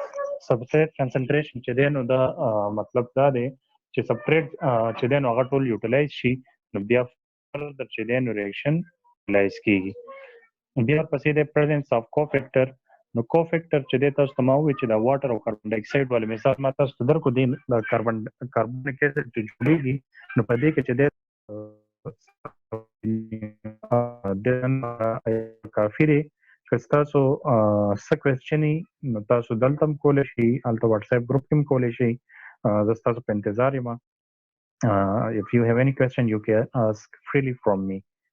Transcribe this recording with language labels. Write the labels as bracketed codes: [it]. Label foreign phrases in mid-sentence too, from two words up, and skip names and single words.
[ps] چې دی نو دا مطلب دا دی چې سبسټریټ چې دی نو هغه ټول یوټیلایز شي نو بیا فردر چې دی نو [en] reaction utilize [ps] کېږي بیا پسې د [en] presence of cofactor [ps] نو کوفیکټر چې دی تاسو ته ما ووایي چې د واټر او [en] carbon dioxide [ps] والے مثال ما تاسو ته درکړو دی د [en] carbonic acid [ps] چې جوړېږي نو په دې کې چې دی کافي دی که ستاسو څه کوېسچن وي نو تاسو دلته هم کولی شئ هلته [en] WhatsApp group [ps] کې هم کولی شئ زه ستاسو په انتظار یم [en] if you have any question you can ask freely from me